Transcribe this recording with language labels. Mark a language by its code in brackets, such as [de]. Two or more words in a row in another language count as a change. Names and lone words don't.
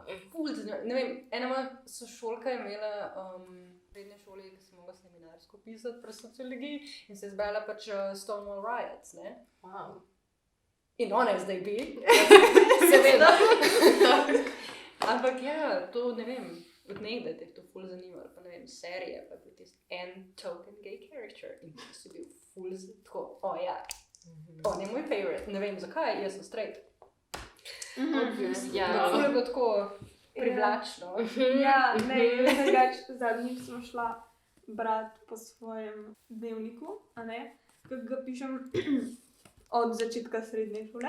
[sl] Ne vem, ena moja sošolka je imela v srednji šoli, ki sem mogla seminarsko pisati pri sociologiji in se je zbrala Stonewall Riots, ne? Wow. In ona je zdaj bi, seveda. Ampak ja, to ne vem, od nekdaj te je to ful zanimalo, pa ne vem, serije, pa je bil tisti en [en] token gay character [sl] in ti si bil ful tako, ja, on je moj favorite, ne vem zakaj, jaz sem straight. Ja, ful je bilo tako privlačno. Ja, ne, jaz drugač zadnjič sem šla brati po svojem dnevniku, ki ga pišem od začetka srednje šole.